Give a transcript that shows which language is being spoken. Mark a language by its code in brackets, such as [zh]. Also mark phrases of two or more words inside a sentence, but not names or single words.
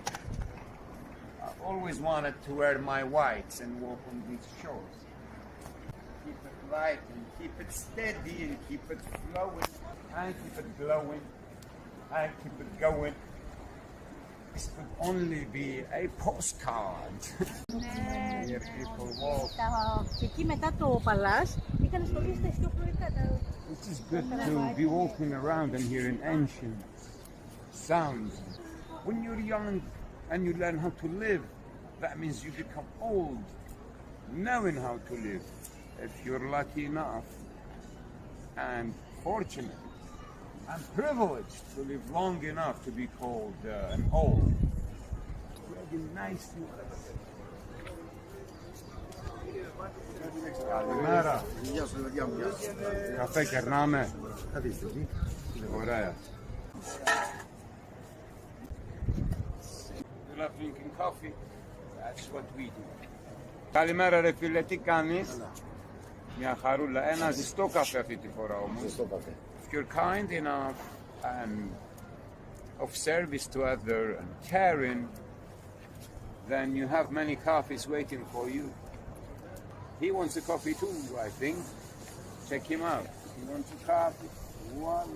[en] I've always wanted to wear my whites and walk on these shores. Keep it light and keep it steady and keep it flowing and keep it glowing and keep it going. This could only be a postcard. Here people walk. [el] Και εκεί μετά το παλάς είχαν στολίσει τα ιστιοπλοϊκά. [en] It's just good to be walking around and hearing ancient sounds. When you're young and you learn how to live, that means you become old knowing how to live. If you're lucky enough and fortunate and privileged to live long enough to be called an old. Very nice. [el] Καλημέρα. Γεια σου, παιδιά μου. Καφέ κερνάμε. Καθίστε εκεί. Ωραία. [en] You love drinking coffee? That's what we do. [el] Καλημέρα ρε φίλε, τι κάνεις? Μια χαρούλα. Ένα ζεστό καφέ αυτή τη φορά όμως. Ζεστό καφέ. [en] If you're kind enough and of service to other and caring, then you have many coffees waiting for you. He wants a coffee too, I think. Check him out. He wants a coffee. Voila.